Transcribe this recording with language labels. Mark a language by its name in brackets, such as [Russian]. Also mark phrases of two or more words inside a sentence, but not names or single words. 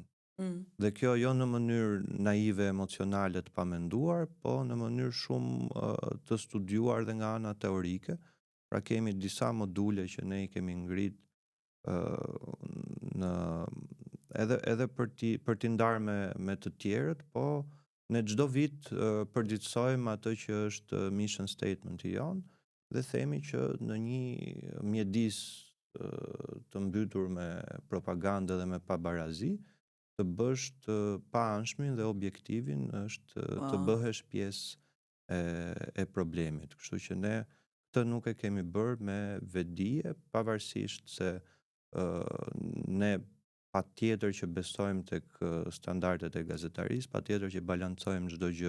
[Albanian] Dhe kjo jo në mënyrë naive, emocionale të pamenduar, po në mënyrë shumë të studiuar dhe nga ana teorike. Pra kemi disa module që ne i kemi ngrit në edhe për t'i ndarë me të tjerët, po ne çdo vit përgjithsojmë atë që është [English] mission statement [Albanian] i jon dhe themi që në një mjedis të mbytur me propagandë dhe me pabarazi, të bësh të paanshmin dhe objektivin është të bëhesh pjesë e problemit. Kështu që ne këtë nuk e kemi bërë me vedije, pavarësisht se ne patjetër që besojmë tek standardet e gazetarisë, patjetër që balancojmë çdo gjë